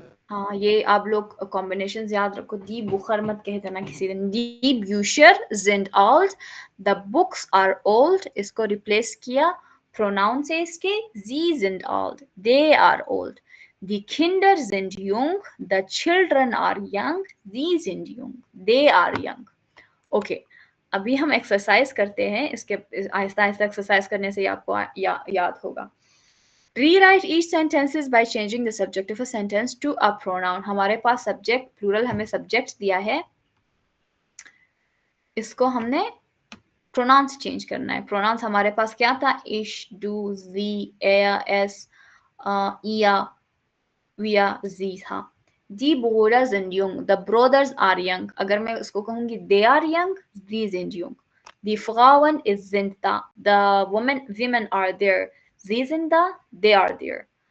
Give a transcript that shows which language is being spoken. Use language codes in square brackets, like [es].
[hi] हाँ, ये आप लोग कॉम्बिनेशन याद रखो। दी बुखर मत कह देना किसी दिन। दी ब्यूशर [de] sind alt, [en] the books are old, [hi] इसको रिप्लेस किया प्रोनाउन से इसके। [de] sie sind alt, [en] they are old. [de] Die Kinder sind jung, [en] the children are young, [de] sie sind jung, [en] they are young. [hi] Okay, अभी हम एक्सरसाइज करते हैं। इसके आहिस्ता आहिस्ता एक्सरसाइज करने से आपको याद होगा। [en] Rewrite each sentences by changing the subject of a sentence to a pronoun. [hi] हमारे पास सब्जेक्ट प्लूरल हमें सब्जेक्ट दिया है, इसको हमने प्रोनाउंस चेंज करना है। प्रोनाउंस हमारे पास क्या था? इश, डू, जी, एया, एस, इया, विया, जी था। [de] Die Brüder sind jung, [en] the brothers are young. [hi] अगर मैं उसको कहूँगी [en] they are young, [de] sie sind jung. Die Frauen sind da, [en] the women are there, [de] sie sind da, [en] they are there.